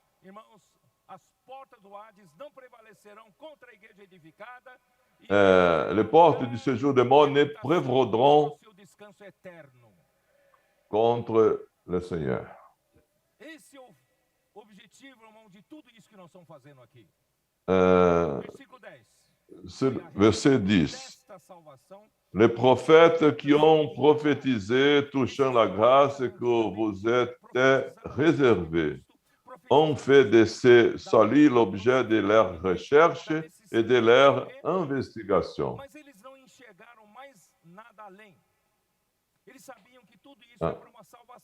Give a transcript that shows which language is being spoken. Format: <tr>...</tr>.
<pt>Irmãos, as portas do Hades não prevalecerão contra a igreja edificada.</pt> <fr>Les portes du séjour des morts ne prévaudront</fr> <pt>Seu descanso eterno.</pt> <fr>contre le Seigneur.</fr> <pt>Esse é o objetivo, irmão, de tudo isso que nós estamos fazendo aqui. Versículo 10.</pt> <fr>Verset 10.</fr> <pt>Desta salvação,</pt> <fr>Les prophètes qui ont prophétisé touchant la grâce que vous êtes réservés ont fait de ce salut l'objet de leur recherche et de leur investigation.</fr> <pt>mas eles não enxergaram mais nada além. Eles sabiam que tudo isso é para uma salvação.</pt>